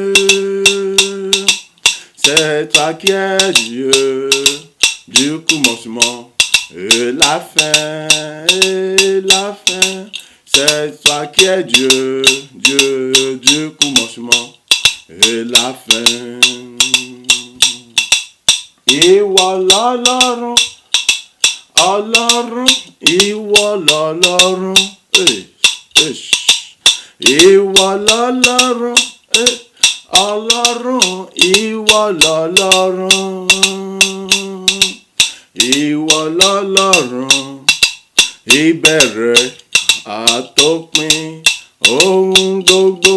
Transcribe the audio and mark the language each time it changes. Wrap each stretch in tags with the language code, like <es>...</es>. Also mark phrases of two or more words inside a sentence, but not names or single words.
<fr>C'est toi qui es Dieu. Du commencement et la fin, et la fin. C'est toi qui es Dieu, Dieu du commencement et la fin.</fr> <yo>Ìwọ lọ́lọ́run, Ọlọ́run, ìwọ lọ́lọ́run, ìwọ lọ́lọ́run, Ọlọ́run, ìwọ lọ́lọ́run, ìwọ lọ́lọ́run, ìbẹ̀rẹ̀ àtòpin ohun gbogbo.</yo>